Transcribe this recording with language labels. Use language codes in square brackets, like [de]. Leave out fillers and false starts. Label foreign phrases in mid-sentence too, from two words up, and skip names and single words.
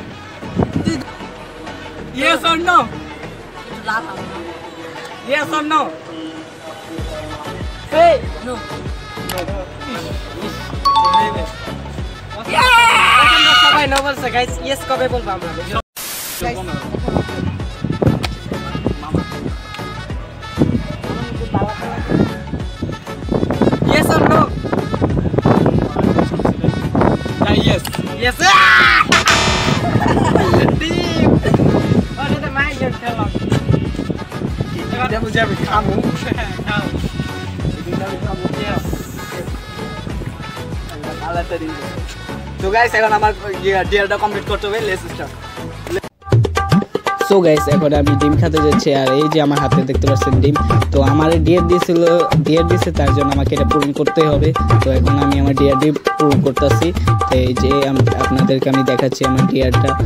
[en] yes or no, লাভ yes or no. say no [bn] সবাই নো বলছে গাইস, ইয়েস কবে বলবো আমরা? [en] Yes or no? Yes. Yes. Deep. Oh, this is my turn. Tell us. [ms] Kita punya kamu. Kamu. Kita kamu. Yes. Anda kalah tadi. [en] So guys, [bn] এখন আমার ডিয়ারটা কমপ্লিট করতে হবে, [en] let's start. so guys, [bn] এখন আমি ডিম খেতে যাচ্ছি, আর এই যে আমার হাতে দেখতে পাচ্ছেন ডিম। তো আমার ডিয়ার দিয়েছে, তার জন্য আমাকে এটা পূরণ করতে হবে। তো এখন আমি আমার ডিয়ারটি পূরণ করতেছি। তো এই যে আপনাদেরকে আমি দেখাচ্ছি আমার ডিয়ারটা।